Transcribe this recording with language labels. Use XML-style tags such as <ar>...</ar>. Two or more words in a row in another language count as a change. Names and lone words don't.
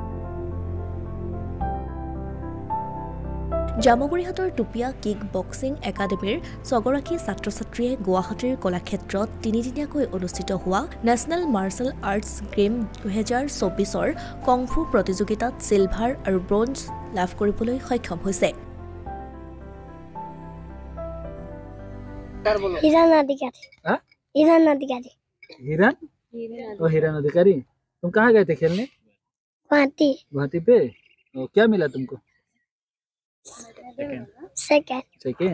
<as>জামগুৰিহাটৰ টুপিয়া কিক বক্সিং একাডেমীৰ ছগৰাকী ছাত্ৰ-ছাত্ৰীয়ে গুৱাহাটীৰ কলাক্ষেত্ৰত তিনিদিনীয়াকৈ অনুষ্ঠিত হোৱা নেশ্যনেল মাৰ্চেল আৰ্টছ গেম 2024ৰ কংফু প্ৰতিযোগিতাত চিলভাৰ আৰু ব্ৰঞ্জ লাভ কৰিবলৈ সক্ষম হৈছে।</as> <hi>हिरन अधिकारी। हिरन? ओ हिरन अधिकारी। तुम कहाँ गए थे खेलने? गुवाहाटी। गुवाहाटी पे? क्या मिला तुमको? सेकेंड।</hi>